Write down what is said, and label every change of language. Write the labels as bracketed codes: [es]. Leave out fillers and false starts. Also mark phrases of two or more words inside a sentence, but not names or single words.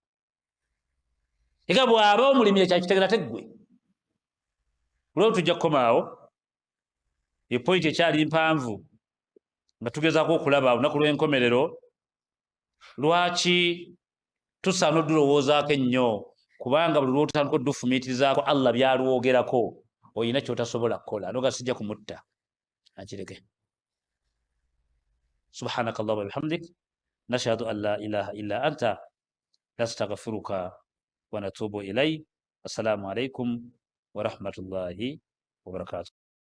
[lg] ega bw'aba omulimi ekyakitegeera teggwe olwo tujja kukomaawo epointi ekyali mpanvu nga tugezaako okulaba olunaku lw'enkomerero lwaki tusaana odulowoozaako ennyo kubanga buli lwotandika oddufumiitirizaako Allah byalwogerako oyina kyotasobola kukola noga sijja kumutta akireke [ar] سبحانك اللهم وبحمدك نشهد أن لا إله إلا أنت نستغفرك ونتوب إليك السلام عليكم ورحمة الله وبركاته